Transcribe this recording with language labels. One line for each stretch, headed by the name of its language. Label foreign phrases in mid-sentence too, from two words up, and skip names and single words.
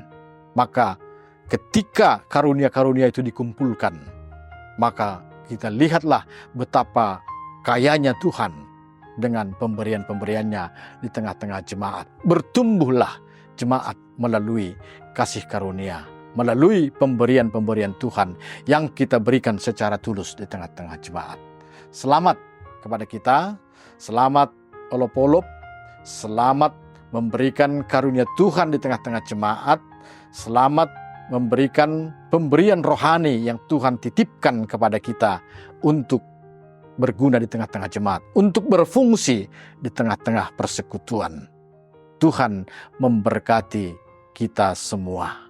Indonesian: Maka ketika karunia-karunia itu dikumpulkan, maka kita lihatlah betapa kayanya Tuhan dengan pemberian-pemberiannya di tengah-tengah jemaat. Bertumbuhlah jemaat melalui kasih karunia, melalui pemberian-pemberian Tuhan yang kita berikan secara tulus di tengah-tengah jemaat. Selamat kepada kita, selamat olop-olop, selamat memberikan karunia Tuhan di tengah-tengah jemaat, selamat memberikan pemberian rohani yang Tuhan titipkan kepada kita untuk berguna di tengah-tengah jemaat, untuk berfungsi di tengah-tengah persekutuan. Tuhan memberkati kita semua.